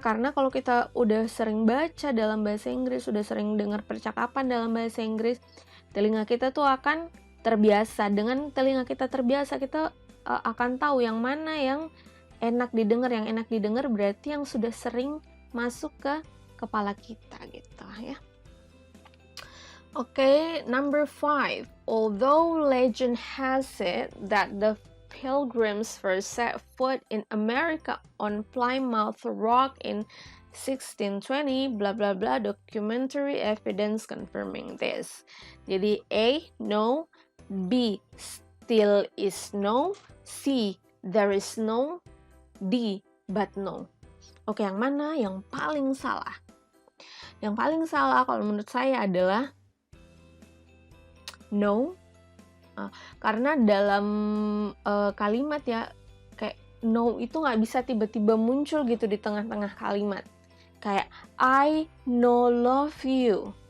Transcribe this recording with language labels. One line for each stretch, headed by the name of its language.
Indonesian: Karena kalau kita udah sering baca dalam bahasa Inggris, udah sering dengar percakapan dalam bahasa Inggris, telinga kita tuh akan terbiasa. Dengan telinga kita terbiasa, kita akan tahu yang mana yang enak didengar. Yang enak didengar berarti yang sudah sering masuk ke kepala kita gitu ya.
English: Okay, number 5. Although legend has it that the Pilgrims first set foot in America on Plymouth Rock in 1620, blah blah blah, documentary evidence confirming this. Jadi A, no, B, still is no, C, there is no, D, but no.
Indonesian: Oke, yang mana yang paling salah? Yang paling salah kalau menurut saya adalah no. Karena dalam kalimat ya, kayak no itu nggak bisa tiba-tiba muncul gitu di tengah-tengah kalimat.
English: Kayak I no love you.